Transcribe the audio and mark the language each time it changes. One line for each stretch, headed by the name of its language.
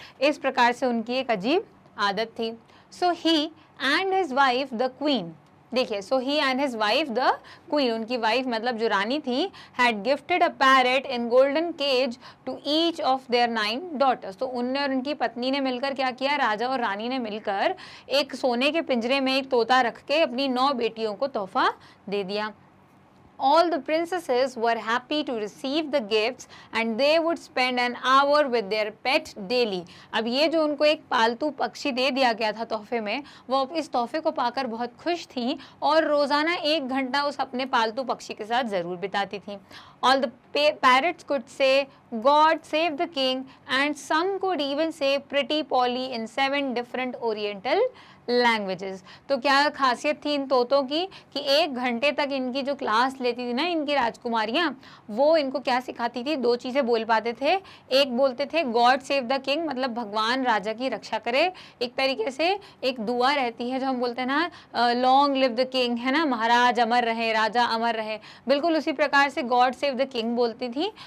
Hindi: इस प्रकार से उनकी एक अजीब आदत थी।
English: so he and his wife the queen, देखिए, so he and his wife the queen,
Hindi: उनकी वाइफ मतलब जो रानी थी,
English: Had gifted a parrot in golden cage to each of their 9 daughters.
Hindi: तो उनने और उनकी पत्नी ने मिलकर क्या किया? राजा और रानी ने मिलकर एक सोने के पिंजरे में एक तोता रख के अपनी 9 बेटियों को तोहफा दे दिया।
English: All the princesses were happy to receive the gifts and they would spend an hour with their pet daily.
Hindi: अब ये जो उनको एक पालतू पक्षी दे दिया गया था तोहफे में, वो इस तोहफे को पाकर बहुत खुश थी और रोज़ाना 1 घंटा उस अपने पालतू पक्षी के साथ ज़रूर बिताती थी।
English: All the parrots could say God save the king, and some could even say Pretty Polly in 7 different Oriental languages.
Hindi: तो क्या खासियत थी इन तोतों की कि 1 घंटे तक इनकी जो क्लास लेती थी ना इनकी राजकुमारियाँ, वो इनको क्या सिखाती थी? 2 चीज़ें बोल पाते थे। एक बोलते थे
English: God save the king,
Hindi: मतलब भगवान राजा की रक्षा करे। एक तरीके से एक दुआ रहती है जो हम बोलते हैं ना,
English: long live the king,
Hindi: है ना, महाराज अमर रहे, राजा अमर रहे, बिल्कुल उसी प्रकार से
English: God save the king
Hindi: बोलती थी।